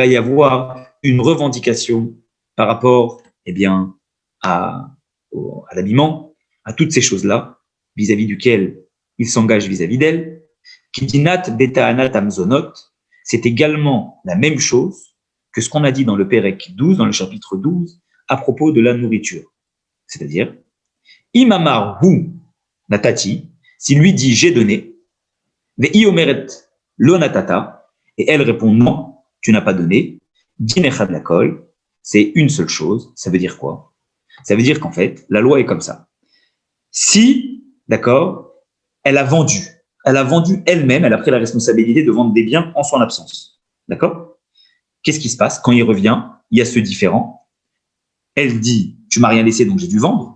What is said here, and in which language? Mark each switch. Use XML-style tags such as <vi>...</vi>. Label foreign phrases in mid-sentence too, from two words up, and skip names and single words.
<fr>y avoir une revendication par rapport, eh bien, à l'habillement, à toutes ces choses-là, vis-à-vis duquel il s'engage vis-à-vis d'elle,</fr> <he>כדין טענת מזונות,</he> <fr>c'est également la même chose que ce qu'on a dit dans le Pérec 12, dans le chapitre 12, à propos de la nourriture. C'est-à-dire,</fr> <he>אם אמר הוא נתתי,</he> <fr>s'il lui dit j'ai donné,</fr> <he>והיא אומרת לא נתת,</he> <fr>et elle répond non, tu n'as pas donné.</fr> <he>דין אחד לכל,</he> <fr>c'est une seule chose. Ça veut dire quoi? Ça veut dire qu'en fait, la loi est comme ça. Si, d'accord, elle a vendu elle-même, elle a pris la responsabilité de vendre des biens en son absence. D'accord? Qu'est-ce qui se passe? Quand il revient, il y a ce différend. Elle dit, tu m'as rien laissé, donc j'ai dû vendre.</fr>